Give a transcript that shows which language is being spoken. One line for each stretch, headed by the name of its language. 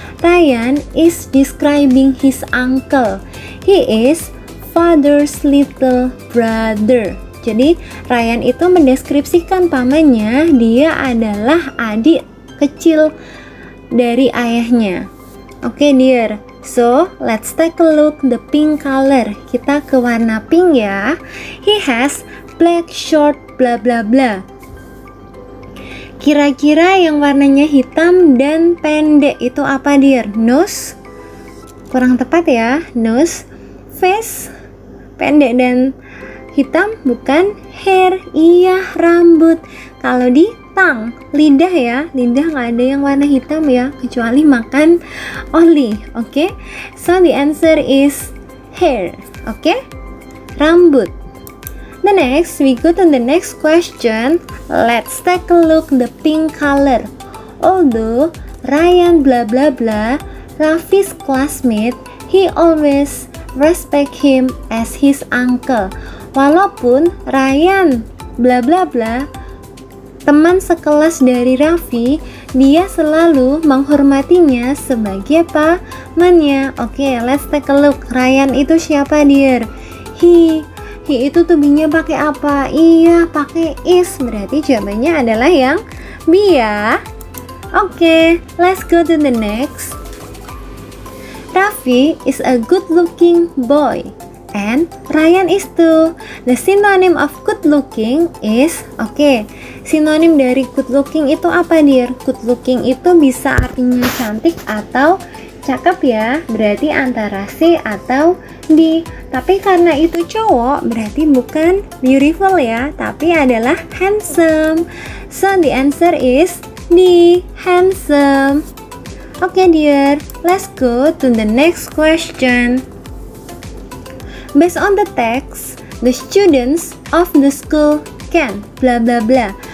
English: Ryan is describing his uncle. He is father's little brother.
Indonesian: Jadi Ryan itu mendeskripsikan pamannya, dia adalah adik kecil dari ayahnya.
English: Oke dear, so let's take a look the pink color.
Indonesian: Kita ke warna pink ya.
English: He has black short bla bla bla.
Indonesian: Kira-kira yang warnanya hitam dan pendek itu apa dear? Nose? Kurang tepat ya. Nose. Face? Pendek dan hitam bukan hair, iya rambut. Kalau di tongue, lidah ya, lidah nggak ada yang warna hitam ya, kecuali makan oli.
English: Oke, so the answer is hair. Oke, rambut. The next, we go to the next question. Let's take a look the pink color. Although Ryan blah blah blah, Raffi's classmate, he always respect him as his uncle.
Indonesian: Walaupun Ryan bla bla bla teman sekelas dari Raffi, dia selalu menghormatinya sebagai pamannya. Oke,
English: let's take a look.
Indonesian: Ryan itu siapa, dear? He itu tuh B-nya pakai apa? Iya, pakai is. Berarti jawabannya adalah yang B ya.
English: Oke, let's go to the next. Raffi is a good-looking boy, and Ryan is too. The synonym of good-looking is,
Indonesian: sinonim dari good-looking itu apa,
English: dear?
Indonesian: Good-looking itu bisa artinya cantik atau cakep ya, berarti antara C atau D. Tapi karena itu cowok, berarti bukan beautiful ya, tapi adalah handsome.
English: So the answer is D, handsome. Oke, dear, let's go to the next question. Based on the text, the students of the school can bla bla bla.